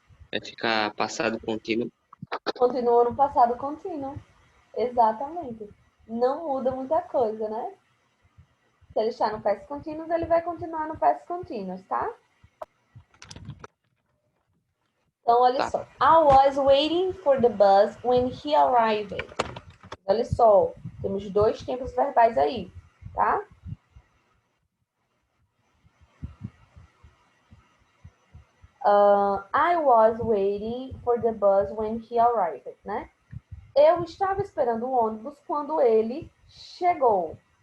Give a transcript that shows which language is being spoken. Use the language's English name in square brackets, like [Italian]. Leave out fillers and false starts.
[Portuguese] Vai ficar passado contínuo. Continua no passado contínuo. Exatamente. Não muda muita coisa, né? Se ele está no past continuous, ele vai continuar no past continuous, tá? Então, olha Tá. só. [English] I was waiting for the bus when he arrived. [Portuguese] Olha só. Temos dois tempos verbais aí, tá? [English] I was waiting for the bus when he arrived, né? [Portuguese] Eu estava esperando o ônibus quando ele chegou.